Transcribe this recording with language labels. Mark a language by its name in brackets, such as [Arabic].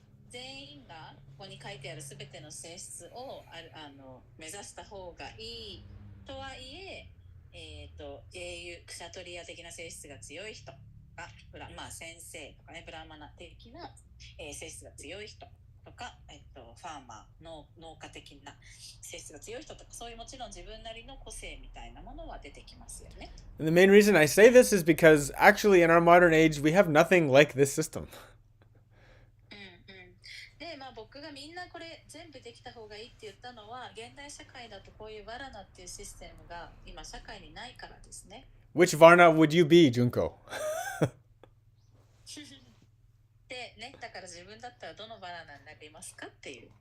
[Japanese] 全員がここに書いてあるすべての性質を目指した方がいいとはいえ、英雄クシャトリア的な性質が強い人が先生とかねブラマナ的な、性質が強い人ことか、ファーマー、農家的な性質が強い人とか、そういうもちろん自分なりの個性みたいなものは出てきますよね。 [English] And the main reason I say this is because actually in our modern age, we have nothing like this system. [Japanese] で、僕がみんなこれ全部できた方がいいって言ったのは、現代社会だとこういうバラナっていうシステムが今社会にないからですね。 [English] Which Varna would you be, Junko? [Japanese] でね、だから自分だったらどのバラナになりますかっていう。